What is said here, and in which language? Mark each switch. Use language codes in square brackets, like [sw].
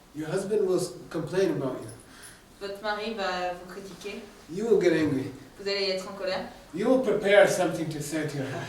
[en] Your husband will complain about you. [fr] Votre mari va vous critiquer. [en] You will get angry. [fr] Vous allez être en colère. [en] You will prepare something to say to her.